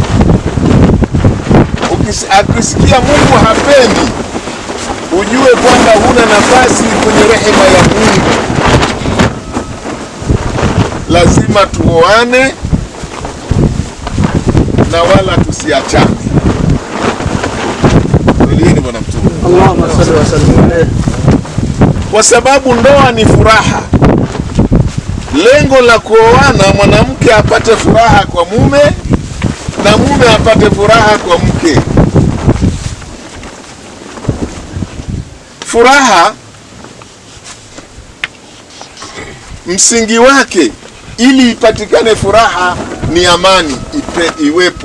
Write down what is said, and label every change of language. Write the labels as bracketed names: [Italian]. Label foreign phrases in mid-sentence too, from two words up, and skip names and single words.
[Swahili] Ukisikia Mungu hapendi, ujue kwamba huna nafasi kwenye rehema ya Mungu. Lazima tuoane na wala tusiachane. Tulieni bwana mtume. [Arabic] اللهم صل وسلم عليه. [Swahili] Kwa sababu ndoa ni furaha. Lengo la kuoana, mwanamke apate furaha kwa mume na mume apate furaha kwa mke. Furaha msingi wake, ili ipatikane furaha ni amani iwepo.